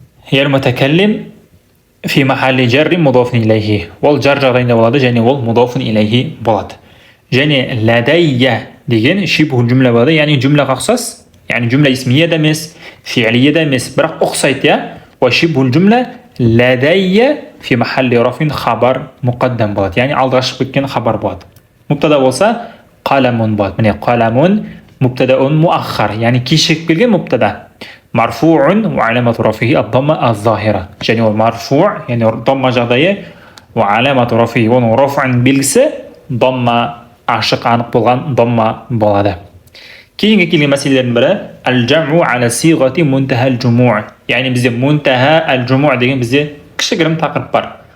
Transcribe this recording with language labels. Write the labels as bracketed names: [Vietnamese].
[Arabic] Ял мутакаллим фи махалли жарри мудафун илайхи. [Kazakh] Ол жар жағдайында болады, және ол мудафун илайхи болады. Және ладайя деген шибхул жүмлә болады, яғни жүмләға ұқсас, яғни жүмлә исмия да емес, фи'лия да емес, бірақ ұқсайды, я. [Arabic] Ва шибхул жүмлә ладайя фи махалли рафин хабар муқаддам [Kazakh] болады, яғни алдыға шығып кеткен хабар болады. Мубтада болса қаламун болады. Міне қаламун [Arabic] мубтадаун муаххар, [Kazakh] яғни кешігіп келген мубтада. [Arabic] Марфу'ун ва аламату рафихи ад-дамма аз-захира. [Kazakh] Және ол марфу', яғни дамма жағдайы, [Arabic] ва аламату рафихи, [Kazakh] оның раф'ын белгісі дамма, ашық анық болған дамма болады. Кейінгі келген мәселелердің бірі [Arabic] ал-жам'у аля сиғати мунтаха ал-жуму'. [Kazakh] Яғни бізде [Arabic] мунтаха ал-жуму' [Kazakh] деген бізде кішігірім тақырып бар.